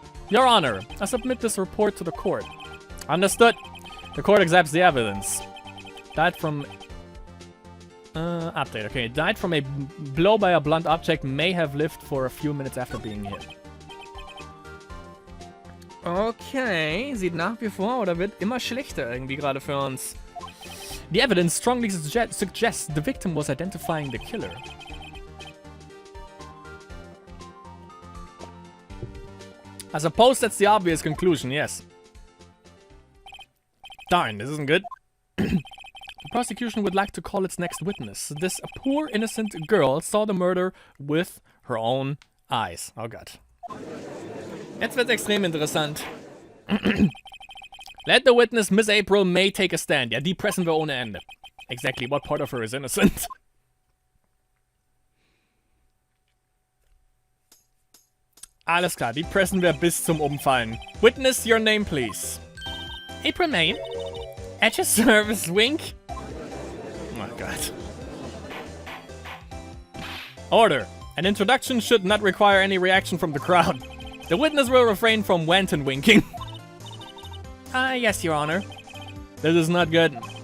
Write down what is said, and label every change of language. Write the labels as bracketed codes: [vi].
[en] Your Honor, I submit this report to the court. Understood. The court accepts the evidence. Died from... update, okay. Died from a blow by a blunt object, may have lived for a few minutes after being hit. [de] Okay, sieht nach wie vor oder wird immer schlechter irgendwie gerade für uns. [en] The evidence strongly suggests the victim was identifying the killer. I suppose that's the obvious conclusion, yes. Darn, this isn't good. The prosecution would like to call its next witness. This poor innocent girl saw the murder with her own eyes. [de] Oh Gott. Jetzt wird's extrem interessant. [en] Let the witness, Miss April, May take a stand. [de] Ja, die pressen wir ohne Ende. [en] Exactly what part of her is innocent? [de] Alles klar, die pressen wir bis zum Umfallen. [en] Witness, your name, please. April May. At your service, wink. Oh my god. Order. An introduction should not require any reaction from the crowd. The witness will refrain from wanton winking. Yes, Your Honor. This is not good.